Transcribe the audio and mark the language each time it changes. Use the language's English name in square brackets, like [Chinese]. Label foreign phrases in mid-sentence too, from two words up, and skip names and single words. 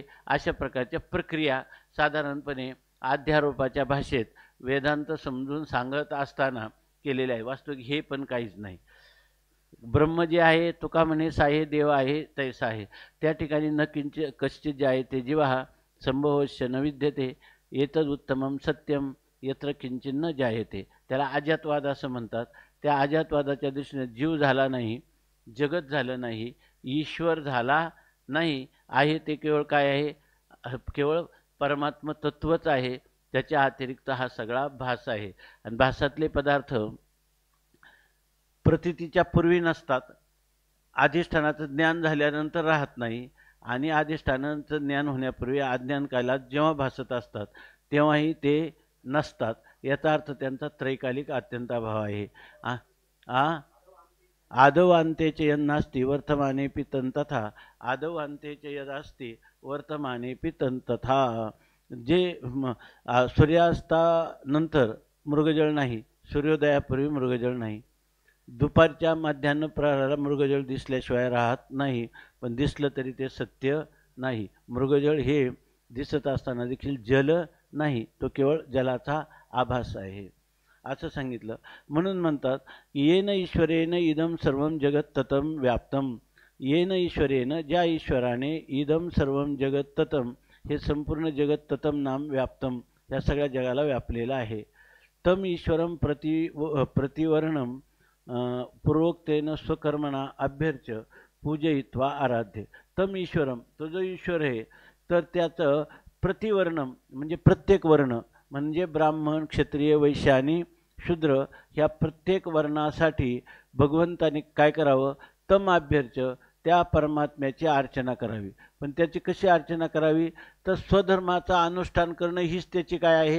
[Marathi] अशा प्रकारच्या प्रक्रिया साधारणपणे अध्यारोपाच्या भाषेत वेदांत समजून सांगत असताना केलेले आहे. वास्तविक हे पण काहीच नाही. ब्रह्म जे आहे तो का म्हणे साहे देव आहे तैसा आहे. त्या ठिकाणी [Sanskrit] न किंचित कश्चित [Marathi] जे आहे ते [Sanskrit] जीवा संभवश्य न विद्यते एतद उत्तमम सत्यम यत्र किंचित न जायते. [Marathi] त्याला अजातवाद असं म्हणतात. त्या अजातवादाच्या दृष्टीने जीव झाला नाही, जगत झालं नाही, ईश्वर झाला नाही, आहे ते केवळ काय आहे? केवळ परमात्म तत्वच आहे. त्याच्या अतिरिक्त हा सगळा भास आहे. आणि भासातले पदार्थ प्रतीतीच्या पूर्वी नसतात, अधिष्ठानाचं ज्ञान झाल्यानंतर राहत नाही, आणि अधिष्ठानाचं ज्ञान होण्यापूर्वी अज्ञान कालात जेव्हा भासत असतात तेव्हाही ते नसतात. याचा अर्थ त्यांचा त्रैकालिक अत्यंत अभाव आहे. [Sanskrit] आदौ अंतेच यन्नास्ति वर्तमानेऽपि तथा आदौ अंतेच यदास्ति वर्तमानेऽपि तथा. [Marathi] जे सूर्यास्तानंतर मृगजळ नाही, सूर्योदयापूर्वी मृगजळ नाही, दुपारच्या माध्यान्ह प्रहराला मृगजळ दिसल्याशिवाय राहत नाही, पण दिसलं तरी ते सत्य नाही. मृगजळ हे दिसत असताना देखील जल नाही, तो केवळ जलाचा आभास आहे असं सांगितलं. म्हणून म्हणतात [Sanskrit] येन ईश्वरेन इदम सर्वं जगत ततं व्याप्तम. येन ईश्वरेन, [Marathi] ज्या ईश्वराने [Sanskrit] इदम सर्वं जगत ततं, [Marathi] हे संपूर्ण जगत [Sanskrit] ततं नाम व्याप्तम, या सगळ्या जगाला व्यापलेलं आहे. तम ईश्वरम प्रतिवर्णम पूर्वोक्तेन स्वकर्मणा अभ्यर्च्य पूजयित्वा आराध्य. तम ईश्वरम, [Marathi] तो जो ईश्वर आहे तर त्याचं प्रतिवर्णम म्हणजे प्रत्येक वर्ण, म्हणजे ब्राह्मण, क्षत्रिय, वैश्य आणि शूद्र ह्या प्रत्येक वर्णासाठी भगवंताने काय करावं? [Sanskrit] तम अभ्यर्च्य, [Marathi] त्या परमात्म्याची अर्चना करावी. पण त्याची कशी अर्चना करावी? तर स्वधर्माचं अनुष्ठान करणं हीच त्याची काय आहे?